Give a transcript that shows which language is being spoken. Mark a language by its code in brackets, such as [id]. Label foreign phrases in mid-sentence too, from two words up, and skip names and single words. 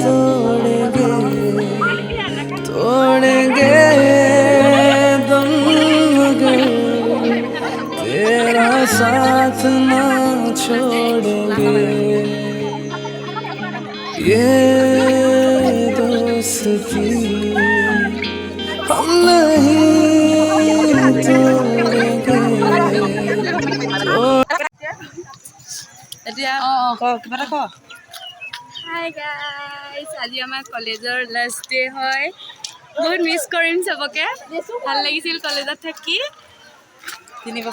[hi] तोड़ेंगे दम मगर तेरा साथ ना छोड़ेंगे, ये दोस्ती हम नहीं तोड़ेंगे। [as] এতিয়া কিবা এটা ক। [en] hi guys, [as] আজি আমাৰ কলেজৰ [en] last day [as] হয়। বহুত মিছ কৰিম চবকে, ভাল লাগিছিল কলেজত থাকি। 3 আৰু